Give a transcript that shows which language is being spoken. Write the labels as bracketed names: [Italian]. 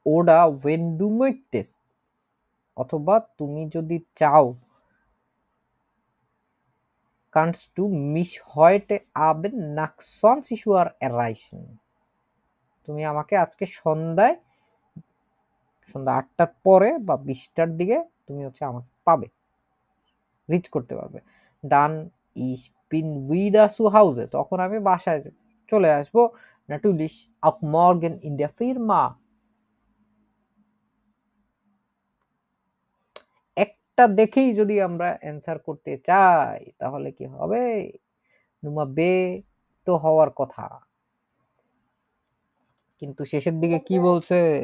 [German] Oder wenn du möchtest, [Bangla] অথবা তুমি যদি চাও, [German] kannst du mich heute Abend nach 20 Uhr erreichen, [Bangla] তুমি আমাকে আজকে সন্ধ্যা 8টার পরে বা 20টার দিকে তুমি হচ্ছে আমাকে পাবে, রিচ করতে পারবে। [German] dann ich bin wieder zu Hause, [Bangla] তখন আমি বাসায় চলে আসবো। [German] natürlich auch morgen in der Firma, [Bangla] একটা দেখেই যদি আমরা অ্যান্সার করতে চাই তাহলে কি হবে? নুমা বে তো হওয়ার কথা, কিন্তু শেষের দিকে কি বলছে?